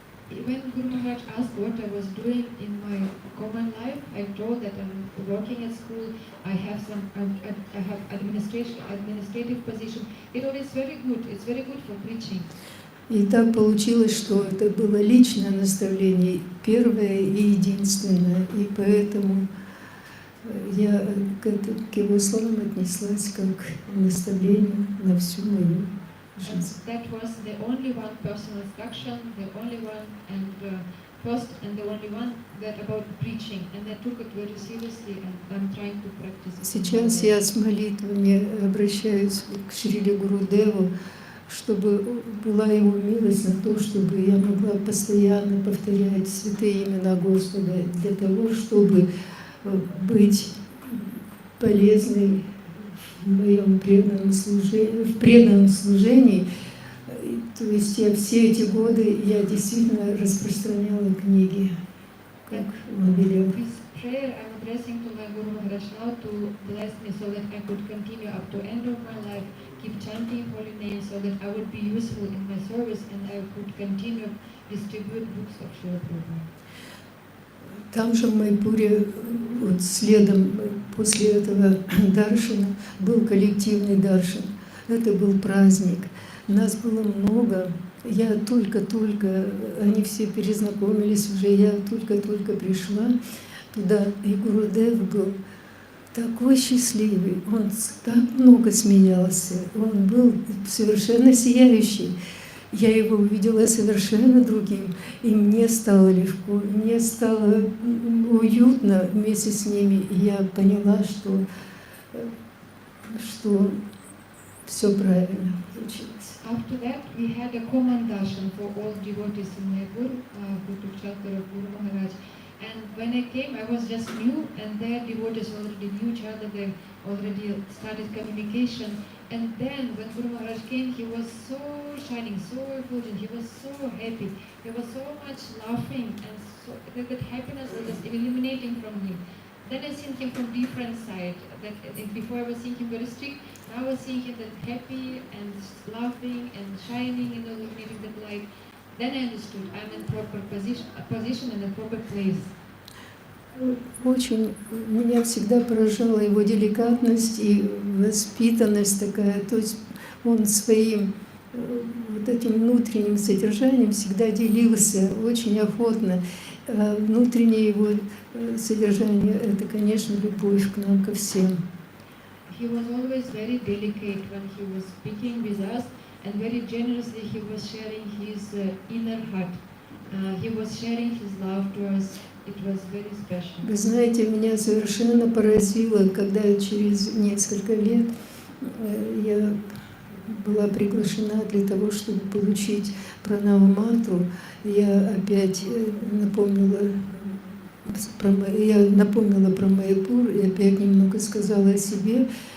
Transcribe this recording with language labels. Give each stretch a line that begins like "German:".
English: When Guru Maharaj asked what I was doing in my common life, I told that I'm working at school. I have administrative position. It all is very good. It's very good for preaching.
Russian: И так получилось, что это было личное наставление, первое и единственное, и поэтому я к его словам отнеслась как к наставлению на всю мою жизнь.
English: That was the only one personal instruction, the only one and first and the only one that about preaching, and I took it very seriously, and I'm trying to practice it.
Russian: Сейчас я с молитвами обращаюсь к Шриле Гурудеву, чтобы была его милость на то, чтобы я могла постоянно повторять святые имена Господа для того, чтобы быть полезной в моем преданном служении. То есть я все эти годы я действительно распространяла книги, как он велел.
English: This prayer I'm addressing to my Guru Maharaj now to bless me so that I could continue up to end of my life, keep chanting holy names so that I would be useful in my service and I could continue distribute books of Srila Prabhupada.
Russian: Там же в Майпуре, вот следом после этого даршана, был коллективный даршан. Это был праздник. Нас было много. Я только-только, они все перезнакомились уже, я только-только пришла туда, и Гурудев был такой счастливый, он так много смеялся, он был совершенно сияющий. Я его увидела совершенно другим, и мне стало легко, мне стало уютно вместе с ними, и я поняла, что все правильно получилось.
English: After that, we had a common darshan for all devotees in Mayapur, who took shelter of Guru Maharaj. And when I came, I was just new, and their devotees already knew each other. They already started communication. And then, when Guru Maharaj came, he was so shining, so effulgent. He was so happy. There was so much laughing, and so that happiness was just illuminating from him. Then I seen him from different side. That before I was seeing him very strict. Now I was seeing him that happy and laughing and shining and illuminating that light. Then I understood I'm in proper position and a proper place.
Russian: Очень меня всегда поражала его деликатность и воспитанность такая. То есть он своим вот этим внутренним содержанием всегда делился очень охотно. Внутреннее его содержание — это, конечно, любовь к нам, ко всем.
English: He was always very delicate when he was speaking with us, and very generously he was sharing his inner heart. He was sharing his love to us. It was very special.
Russian: Вы знаете, меня совершенно поразило, когда через несколько лет я была приглашена для того, чтобы получить пранама-мантру. Я опять напомнила про Майяпур и опять немного сказала о себе.